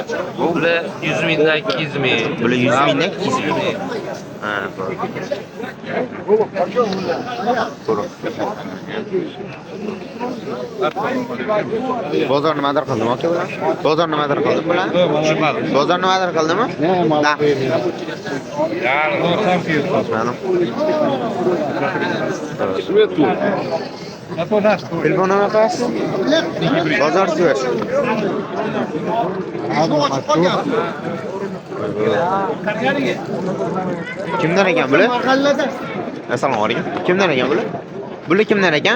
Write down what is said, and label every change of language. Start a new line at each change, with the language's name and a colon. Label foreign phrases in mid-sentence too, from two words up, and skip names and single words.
Uzbek: Bular 100 mingdan 200 ming. Bular 100 mingdan 200 ming. Ha, bozor nimadir qildimi aka bular? Bozor nimadir qildimi bular? Bozor nimadir qildimi? Da.
Turkish: Yani doğrudan fiyatı.
Uzbek: Telefon nomer qo'yasiz? Bozor suyasiz. Kimdan ekan bular? Assalomu alaykum. Kimdan ekan bular? Bular kimdan ekan?